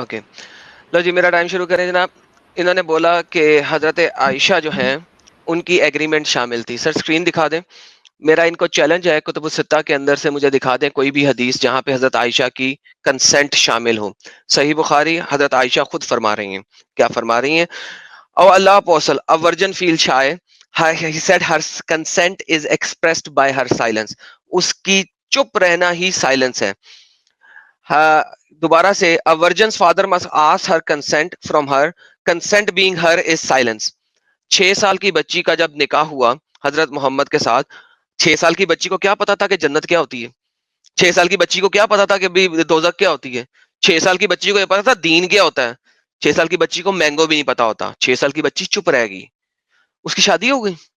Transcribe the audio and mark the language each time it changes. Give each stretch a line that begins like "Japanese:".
Hindi: Okay, लो जी मेरा time शुरू करें जनाब। इन्होंने बोला कि हजरत आयशा जो हैं उनकी एग्रीमेंट शामिल थी। सर स्क्रीन दिखा दें। मेरा इनको चैलेंज है कुतुब सित्ता के अंदर से मुझे दिखा दें कोई भी हदीस जहां पे हजरत आयशा की कंसेंट शामिल हो। सही बुखारी, हजरत आयशा खुद फरमा रही हैं, क्या फरमा रही हैं?
English: Oh Allah apostle, a virgin feel shy. He said her consent is expressed by her silence.
Hindi: उसकी चुप रहना ही साइलेंस है। दोबारा से,
English: a virgin's father must ask her consent from her. Consent being her is silence.
Hindi: 6 साल की बच्ची का जब निकाह हुआ हजरत मोहम्मद के साथ, 6 साल की बच्ची को क्या पता था कि जन्नत क्या होती है? 6 साल की बच्ची को क्या पता था कि भी दोजख क्या होती है? 6 साल की बच्ची को ये पता था दीन क्या होता है। 6 साल की बच्ची को मैंगो भी नहीं पता होता। 6 साल की बच्ची चुप रह गई, उसकी शादी हो गई।